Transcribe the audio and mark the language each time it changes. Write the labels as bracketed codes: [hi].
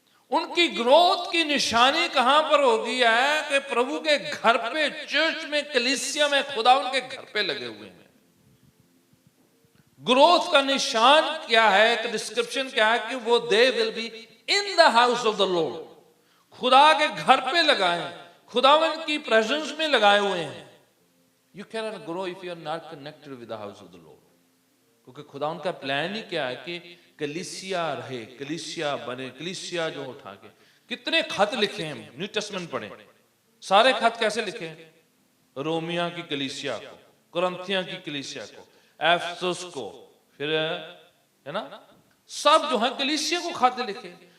[hi] उनकी ग्रोथ की निशानी कहां पर होगी है कि प्रभु के घर पे, चर्च में, कलीसिया में, खुदा उनके घर पे लगे हुए हैं। ग्रोथ का निशान क्या है, एक डिस्क्रिप्शन क्या है कि वो [en] They will be in the house of the lord. [hi] खुदा के घर पे लगाए, खुदावन की प्रेजेंस में लगाए हुए हैं। [en] You cannot grow if you are not connected with the house of the Lord. [hi] क्योंकि खुदा उनका प्लान ही क्या है कि कलीसिया रहे, कलीसिया बने, कलीसिया जो उठा के। कितने खत लिखे हैं, न्यू टेस्टमेंट पढ़े, सारे खत कैसे लिखे हैं? रोमिया की कलीसिया को, कुरिन्थिया की कलीसिया को, एफेसस को, फिर है ना, सब जो है कलीसिया को खत लिखे।